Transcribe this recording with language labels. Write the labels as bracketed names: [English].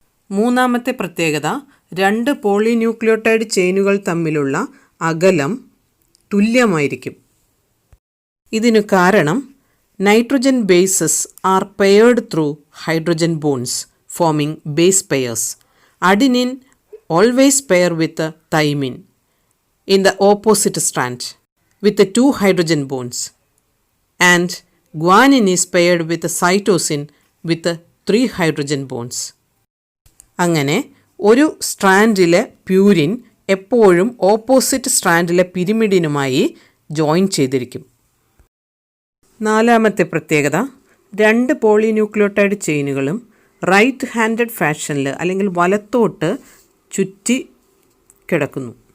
[Malayalam] മൂന്നാമത്തെ പ്രത്യേകത, 2 പോളിന്യൂക്ലിയോടൈഡ് ചെയിനുകൾ തമ്മിലുള്ള അകലം തുല്യമായിരിക്കും. ഇതിനു കാരണം [English] Nitrogen bases are paired through hydrogen bonds forming base pairs. Adenine always pair with thymine in the opposite strand with the 2 hydrogen bonds, and guanine is paired with cytosine with 3 hydrogen bonds. [Malayalam] അങ്ങനെ ഒരു സ്ട്രാൻഡിലെ purine എപ്പോഴും opposite സ്ട്രാൻഡിലെ പിരിമിഡിനുമായി join ചെയ്തിരിക്കും. നാലാമത്തെ പ്രത്യേകത, 2 polynucleotide ചെയിനുകളും right handed ഫാഷനിൽ അല്ലെങ്കിൽ വലത്തോട്ട് ചുറ്റി കിടക്കുന്നു.